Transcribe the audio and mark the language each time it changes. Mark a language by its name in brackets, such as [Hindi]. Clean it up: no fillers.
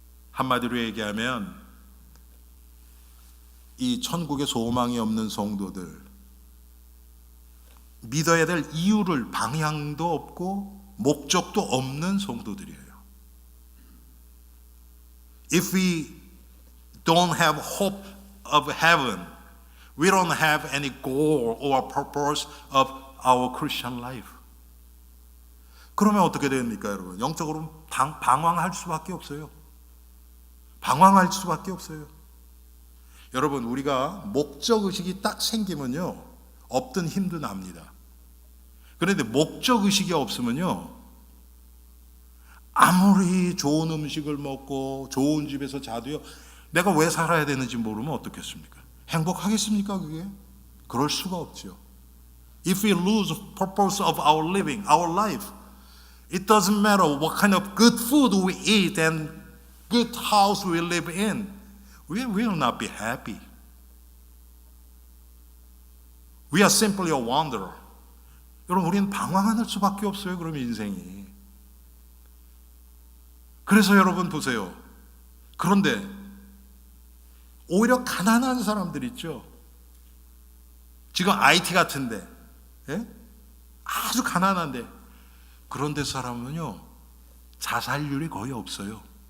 [Korean] 한마디로 얘기하면 이 천국에 소망이 없는 성도들, 믿어야 될 이유를 방향도 없고 목적도 없는 성도들이에요. [English] If we don't have hope of heaven, we don't have any goal or purpose of our Christian life. [Korean] 그러면 어떻게 됩니까, 여러분? 영적으로 방황할 수밖에 없어요. 방황할 수밖에 없어요. 여러분, 우리가 목적의식이 딱 생기면요, 없던 힘도 납니다. 그런데 목적의식이 없으면요, 아무리 좋은 음식을 먹고 좋은 집에서 자도요, 내가 왜 살아야 되는지 모르면 어떻겠습니까? 행복하겠습니까, 그게? 그럴 수가 없죠. [English] If we lose purpose of our living, our life, it doesn't matter what kind of good food we eat and good house we live in. We will not be happy. We are simply a wanderer. [Korean] 여러분, 우리는 방황할 수밖에 없어요. 그럼 인생이. 그래서 여러분 보세요. 그런데 오히려 가난한 사람들 있죠. 지금 IT 같은데, 예? 아주 가난한데, 그런데 사람은요, 자살률이 거의 없어요.